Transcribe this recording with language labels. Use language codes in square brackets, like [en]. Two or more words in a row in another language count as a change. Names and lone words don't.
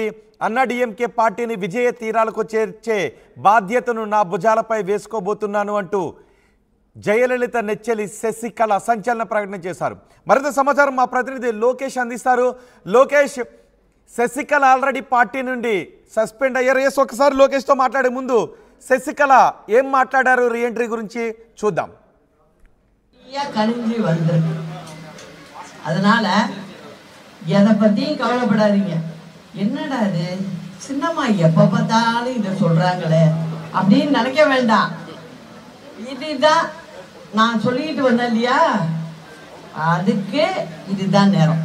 [te] అన్నా డిఎంకే పార్టీని విజయ తీరాలకు చేర్చే బాధ్యతను నా భుజాలపై వేసుకోబోతున్నాను అంటూ జయలలిత నెచ్చెలి శశికళ సంచలన ప్రకటన చేశారు. మరింత సమాచారం మా ప్రతినిధి లోకేష్ అందిస్తారు. లోకేష్, శశికళ ఆల్రెడీ పార్టీ నుండి సస్పెండ్ అయ్యారు. ఒకసారి లోకేష్తో మాట్లాడే ముందు శశికళ ఏం మాట్లాడారు రీఎంట్రీ గురించి చూద్దాం. [ta] கணிஞ்சு வந்திருக்கு. அதனால எதை பத்தியும் கவலைப்படாதீங்க. என்னடா இது சின்னம்மா எப்ப பார்த்தாலும் இதை சொல்றாங்களே அப்படின்னு நினைக்க வேண்டாம். இதுதான் நான் சொல்லிட்டு வந்தேன் இல்லையா, அதுக்கு இதுதான் நேரம்.